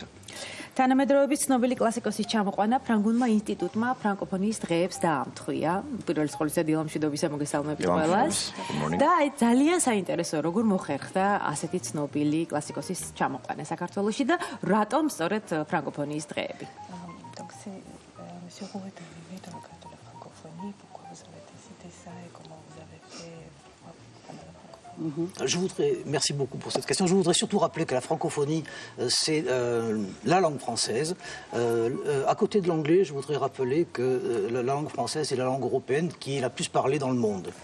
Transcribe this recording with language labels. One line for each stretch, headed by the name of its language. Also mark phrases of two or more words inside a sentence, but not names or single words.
Georgian: თანამედროვეობის ცნობილი კლასიკოსის ჩამოყვანა ფრანგულმა ინსტიტუტმა ფრანკოფონიის დღეებს დაამთხვია. პირველ რიგში დილამშვიდობისა მოგესალმებით ყველას. და ძალიან საინტერესოა, როგორ მოხერხდა ასეთი ცნობილი კლასიკოსის ჩამოყვანა საქართველოში და რატომ სწორედ ფრანკოფონიის დღეები.
French: Merci beaucoup pour cette question. Je voudrais surtout rappeler que la francophonie, c'est la langue française. À côté de l'anglais, je voudrais rappeler que la langue française est la langue européenne qui est la plus parlée dans le monde.